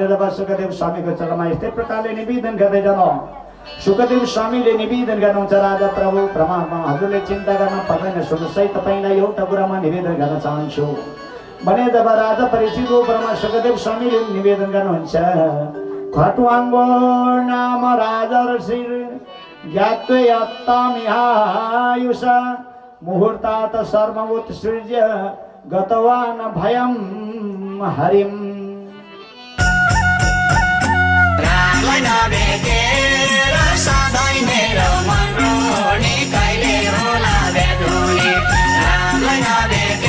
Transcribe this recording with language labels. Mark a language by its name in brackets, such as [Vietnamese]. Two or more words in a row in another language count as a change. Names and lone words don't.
[Nepali] जब सुखदेव स्वामीको चरणमा यस्तै प्रकारले निवेदन गर्दै जानु सुखदेव स्वामीले निवेदन गर्नुहुन्छ राजा प्रभु परमात्मा हजुरले चिन्ता गर्न पर्दैन, सुखसहित तपाईलाई एउटा कुरामा निवेदन गर्न चाहन्छु भने जब राजा परीक्षित उपरमा सुखदेव स्वामीले निवेदन गर्नुहुन्छ [Sanskrit] खटुवाङ्गो नाम राजा ऋषिर ज्ञात्वयत्तमिहायुष मुहूर्तात् सर्वमुत्सृज्य गतवान् भयं हरिम्। [Nepali] रामलाई नभेटेर सधैँ मेरो मन रोने कहिले होला भेट हुने, रामलाई नभेटेर